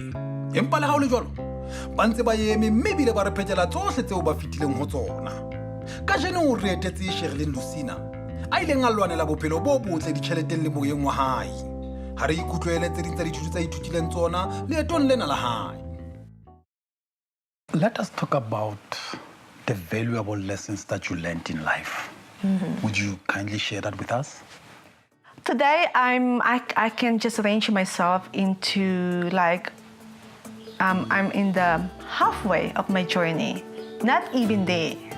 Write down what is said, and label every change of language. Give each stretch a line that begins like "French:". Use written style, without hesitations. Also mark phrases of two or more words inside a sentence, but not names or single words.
Southern Sotho: Empa le ha o le jwalo, ba ntse ba eme mme ebile ba re phetela tsohle tseo ba fitileng ho tsona. Kajeno o re etetse Cherilyn Lucena a ileng a lwanela bophelo bo botle ditjheleteng le moyeng wa hae. Ha re ikutlwele tse ding tsa dithuto tsa ithutileng tsona leetong lena la hae.
English: Let us talk about the valuable lessons that you learned in life. Would you kindly share that with us? Today, I can just range myself into like, I'm in the halfway of my journey, not even there.